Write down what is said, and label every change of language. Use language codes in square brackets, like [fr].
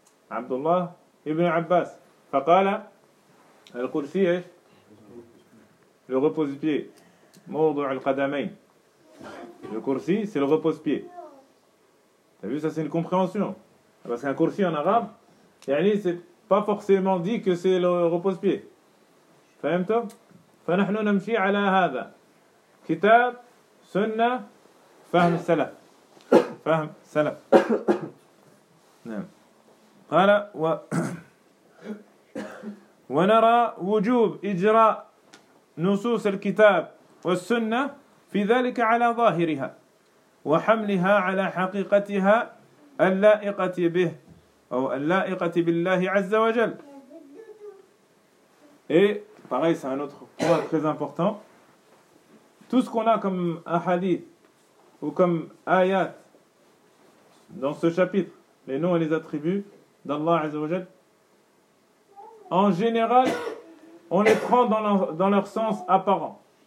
[ar] عبد الله بن عباس فقال الكرسي الغبوزبي موضع القدمين. [fr] الكرسي c'est le repose-pied. T'as vu, ça c'est une compréhension. Parce qu'un كرسي en arabe, يعني c'est pas forcément dit que c'est le repose-pied. [ar] فهمتم؟ فنحن نمشي على هذا كتاب سنة فهم السلف. فهم السلف. نعم. قال ونرى وجوب إجراء نصوص الكتاب والسنة في ذلك على ظاهرها وحملها على حقيقتها اللائقة به أو اللائقة بالله عز وجل. Et [fr] pareil, c'est un autre point très important. Tout ce qu'on a comme ahadith ou comme ayat dans ce chapitre, les noms et les attributs d'Allah Azzawajal, en général, on les prend dans leur sens apparent.